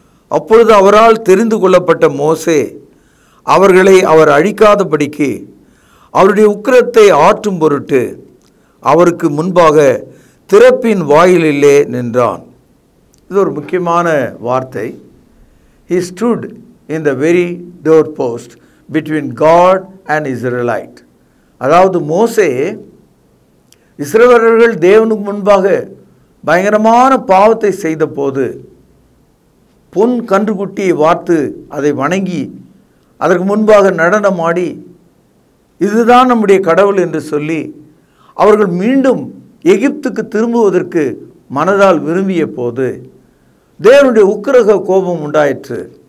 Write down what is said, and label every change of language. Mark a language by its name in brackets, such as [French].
[Tamil] அப்பொழுது அவரால் தெரிந்து கொள்ளப்பட்ட மோசே அவர்களை அவர் அழிக்காதபடிக்கு அவருடைய உக்கிரத்தை ஆற்றும் பொருட்டு அவருக்கு முன்பாக திறப்பின் வாயிலிலே நின்றான். இது ஒரு முக்கியமான வார்த்தை. [English] He stood in the very doorpost between God and Israelite. [Tamil] அதாவது மோசே இஸ்ரவேலர்கள் தேவனுக்கு முன்பாக பயங்கரமான பாவத்தை செய்த போது பொன் கன்றுக்குட்டியை வார்த்து அதை வணங்கி அதற்கு முன்பாக நடனமாடி இதுதான் நம்முடைய கடவுள் என்று சொல்லி அவர்கள் மீண்டும் எகிப்துக்கு திரும்புவதற்கு மனதால் விரும்பிய போது தேவனுடைய உக்கிரக கோபம் உண்டாயிற்று.